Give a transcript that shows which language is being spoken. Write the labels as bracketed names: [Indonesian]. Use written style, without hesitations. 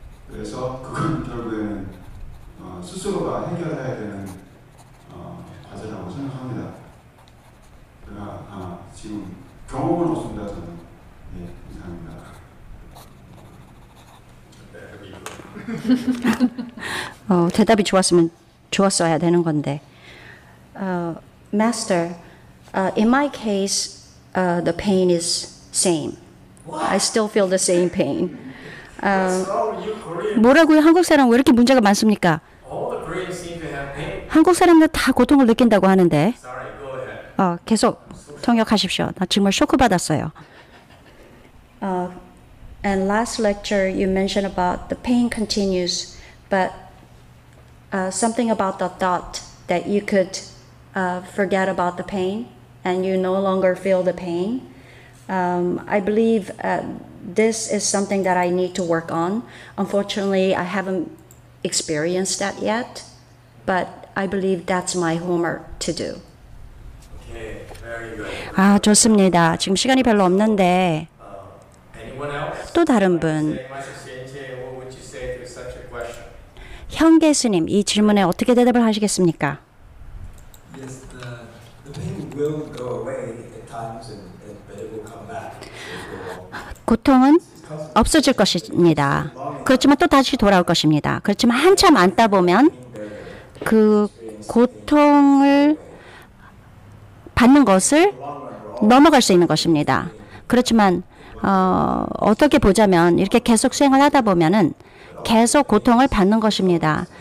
[Korean] 그래서 그건 결국에는 스스로가 해결해야 되는 과제라고 생각합니다. 제가 지금 경험은 없습니다. 저는. 예, 이상입니다. 대답이 좋았어야 되는 건데. [English] Master, in my case, the pain is same. I still feel the same pain. What's wrong with you Korean? [Korean] 뭐라고요? 한국 사람 왜 이렇게 문제가 많습니까? [English] All the Koreans seem to have pain. [Korean] 한국 사람들 다 고통을 느낀다고 하는데. [English] Sorry, go ahead. [Korean] 계속 통역하십시오. 나 정말 쇼크 받았어요. [English] And last lecture you mentioned about the pain continues, but something about the thought that you could forget about the pain and you no longer feel the pain. I believe this is something that I need to work on. Unfortunately, I haven't experienced that yet, but I believe that's my homework to do. Okay, very good. [Korean] 좋습니다. 지금 시간이 별로 없는데 [English] Anyone else? [Korean] 또 다른 분, [English] Master Shenje, what would you say to such a question? [Korean] 현계스님, 이 질문에 어떻게 대답을 하시겠습니까? [English] Yes, the pain will go away at times, but it will come back. [Korean] 고통은 없어질 것입니다. 그렇지만 또 다시 돌아올 것입니다. 그렇지만 한참 앉다 보면 그 고통을 받는 것을 넘어갈 수 있는 것입니다. 그렇지만 어떻게 보자면 이렇게 계속 수행을 하다 보면은 계속 고통을 받는 것입니다.